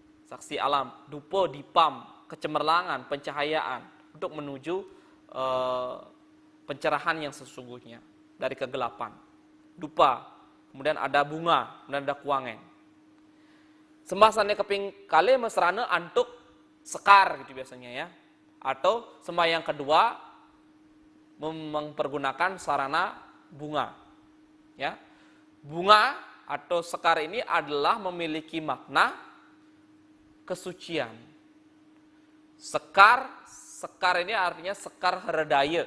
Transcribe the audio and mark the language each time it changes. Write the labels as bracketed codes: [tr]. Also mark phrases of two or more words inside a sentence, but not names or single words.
[id] saksi alam, dupa, dipam, kecemerlangan, pencahayaan untuk menuju pencerahan yang sesungguhnya dari kegelapan. Dupa, kemudian ada bunga, kemudian ada kuangen. [ban] Sembahyang keping kali mesrana antuk sekar [id] gitu biasanya ya. Atau sembahyang kedua mempergunakan sarana bunga. Ya. Bunga atau sekar ini adalah memiliki makna kesucian. Sekar ini artinya sekar herdaya.